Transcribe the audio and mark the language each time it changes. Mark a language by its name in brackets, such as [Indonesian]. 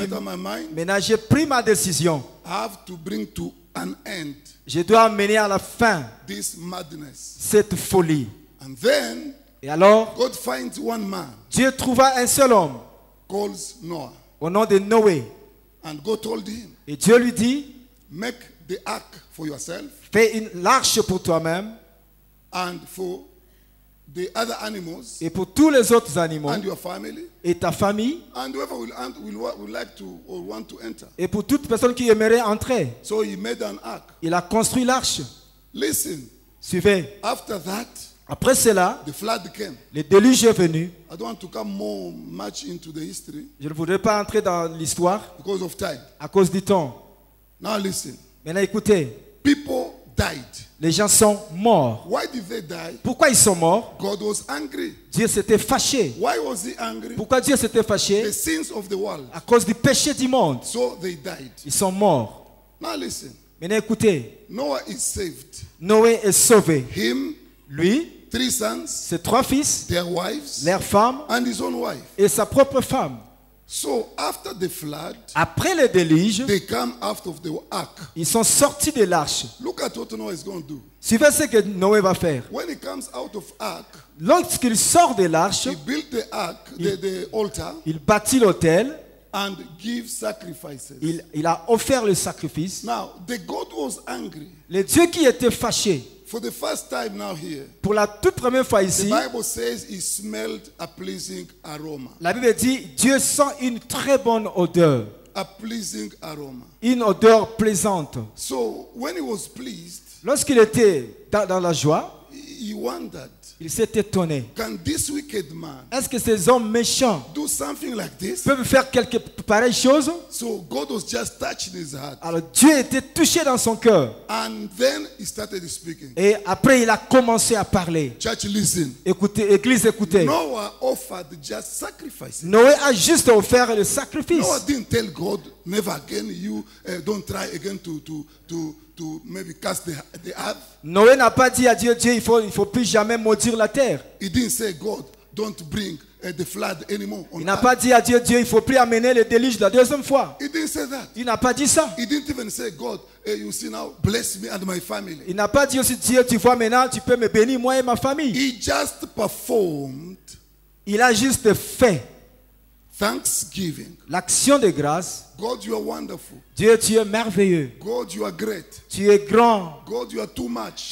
[English] made up my mind. [French] Maintenant, j'ai pris ma décision. [English] I have to bring to an end [French] Je dois amener à la fin [English] this madness. [French] cette folie. [English] And then, [French] Et alors, [English] God finds one man, [French] Dieu trouva un seul homme [English] calls Noah. [French] au nom de Noé. [English] And God told him, [French] Et Dieu lui dit, [English] make the ark for yourself [French] fais une arche pour toi-même [English] and for the other animals [French] et pour tous les autres animaux [English] and your family [French] et ta famille [English] and whoever will like to or want to enter. [French] et pour toute personne qui aimerait entrer. [English] So he made an ark. [French] Il a construit l'arche. [English] Listen, [French] Suivez. [English] after that, [French] Après cela, [English] the flood came. [French] le déluge est venu. [English] I don't want to come much into the history [French] Je ne voudrais pas entrer dans l'histoire [English] because of time. [French] à cause du temps. [English] Now listen, [French] Maintenant écoutez, [English] people died. [French] les gens sont morts. [English] Why did they die? [French] Pourquoi ils sont morts? [English] God was angry. [French] Dieu s'était fâché. [English] Why was he angry? [French] Pourquoi Dieu s'était [English] The [French] fâché? [English] sins of the world. [French] À cause du péché du monde. [English] So they died. [French] Ils sont morts. [English] Now listen, [French] Maintenant écoutez, [English] Noah is saved. [French] Noé est sauvé. [English] Him, [French] Lui, [English] 3 sons, [French] ses 3 fils, [English] their wives, [French] leurs femmes [English] and his own wife. [French] et sa propre femme. [English] So after the flood, [French] Après le déluge, [English] they come out of the ark. [French] ils sont sortis de l'arche. [English] Look at what Noah is going to do. [French] Suivez ce que Noé va faire. [English] When he comes out of ark, [French] Lorsqu'il sort de l'arche, [English] he built the ark, the altar, [French] il bâtit l'autel, [English] and give sacrifices. [French] il a offert le sacrifice. [English] Now, the God was angry. [French] Le Dieu qui était fâché, [English] For the first time now here, [French] pour la toute première fois [English] the [French] ici, [English] Bible says he smelled a pleasing aroma. [French] la Bible dit, Dieu sent une très bonne odeur, [English] A pleasing aroma. [French] une odeur plaisante. [English] So when he was pleased, [French] Lorsqu'il était dans la joie, [English] he wondered, [French] Il s'est étonné. [English] can this wicked man [French] Est-ce que ces hommes méchants [English] do something like this? [French] peuvent faire quelque pareille chose? [English] So God was just touching his heart. [French] Alors Dieu était touché dans son cœur. [English] And then he started speaking. [French] Et après, il a commencé à parler. [English] Church, listen. [French] Écoutez, Église, écoutez. [English] Noah offered just sacrifices. [French] Noé a juste offert le sacrifice. [English] Noah didn't tell God, never again, you don't try again to maybe cast the earth. [French] Noé n'a pas dit à Dieu, Dieu, il faut plus jamais maudire la terre. [English] He didn't say, God, don't bring the flood anymore on [French] Il n'a [English] earth. [French] pas dit à Dieu, Dieu, il faut plus amener le déluge la deuxième fois. [English] He didn't say that. [French] Il n'a pas dit ça. [English] He didn't even say, God, you see now, bless me and my family. [French] Il n'a pas dit aussi, Dieu, tu vois maintenant, tu peux me bénir, moi et ma famille. [English] He just performed [French] Il a juste fait [English] thanksgiving. [French] l'action de grâce. [English] God, you are wonderful. [French] Dieu, tu es merveilleux. [English] God, you are great. [French] Tu es grand. [English] God, you are too much.